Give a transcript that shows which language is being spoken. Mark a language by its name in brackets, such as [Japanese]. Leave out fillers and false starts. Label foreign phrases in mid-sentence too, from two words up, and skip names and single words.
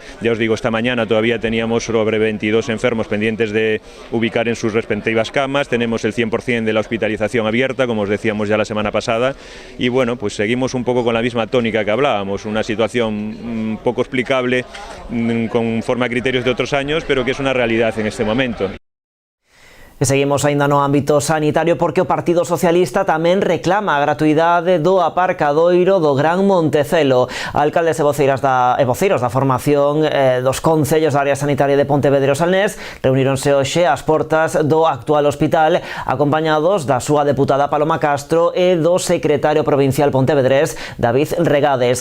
[Spanish] Ya os digo, esta mañana todavía teníamos sobre 22 enfermos pendientes de ubicar en sus respectivas camas, tenemos el 100% de la hospitalización abierta, como os decíamos ya la semana pasada, y bueno, pues seguimos un poco con la misma tónica que hablábamos, una situación poco explicable, conforme a criterios de otros años, pero que es una realidad en este momento. [Galician] E seguimos aínda no ámbito sanitario porque o Partido Socialista tamén reclama a gratuidade do aparcadoiro do Gran Montecelo. Alcaldes e voceiros da formación dos concellos da área sanitaria de Pontevedra e o Salnés reuníronse hoxe ás portas do actual hospital acompañados da súa deputada Paloma Castro e do secretario provincial pontevedrés David Regades.